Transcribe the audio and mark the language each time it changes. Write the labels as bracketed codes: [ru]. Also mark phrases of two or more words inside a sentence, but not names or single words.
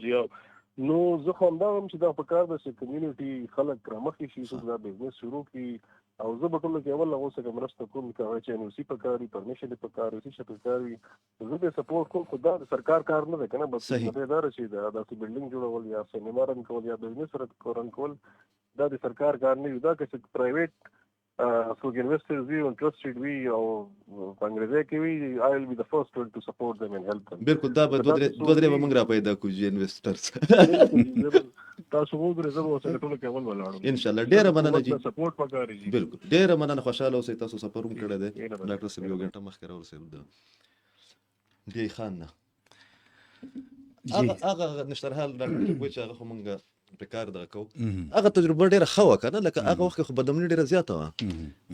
[ps] جی نو زه خو همدا وایم چې دا پکار ده چې کمیونټي خلک رامخکې شي څوک دا بزنس شروع کړي او زه به ټولو کې اول هغو څخه مرسته کوم که هغه چې NOC پکار وي پرمیشن یې پکار وي څه پکار وي زه به سپورټ کوم. خو دا د سرکار کار نه دی که نه بس دا ده چې داسې بلډینګ جوړول یا سینما رن کول یا بزنس رن کول دا د سرکار کار نه وي. دا که چې پرایویټ څوک انویسټرز وي او انټرسټډ وي او په انګریزي کې وي [en] I will be the first one to support them and help them. [ps] بالکل دا به دوه درې به موږ را پیدا کړو چې انویسټرز تاسو وګورئ زه به ورسره ټولو کې اول ولاړم انشاءالله. ډېره مننه جي سپورټ پکار دي. بالکل ډېره مننه خوشحاله اوسئ. تاسو سفر هم کړی دی ډاکټر صاحب یو ګنټه مخکې راورسېدو د ډی خان نه هغه نشترحال ډاکټر وایي چې هغه خو موږ په کار دغه کوو هغه تجربه ډېره ښه وه که نه لکه هغه وخت کې خو بدمني ډېره زیاته وه.